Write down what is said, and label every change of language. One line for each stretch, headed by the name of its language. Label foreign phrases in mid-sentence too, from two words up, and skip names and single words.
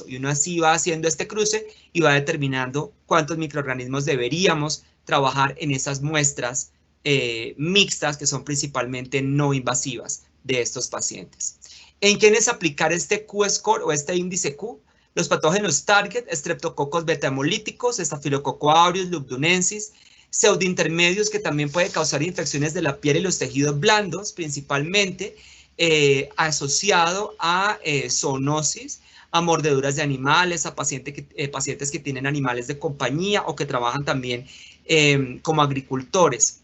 Spanish: Y uno así va haciendo este cruce y va determinando cuántos microorganismos deberíamos trabajar en esas muestras mixtas que son principalmente no invasivas de estos pacientes. ¿En quiénes aplicar este Q-score o este índice Q? Los patógenos target, Streptococcus beta-hemolíticos, Staphylococcus aureus, Lugdunensis, pseudointermedios que también puede causar infecciones de la piel y los tejidos blandos, principalmente asociado a zoonosis, a mordeduras de animales, a pacientes que tienen animales de compañía o que trabajan también como agricultores.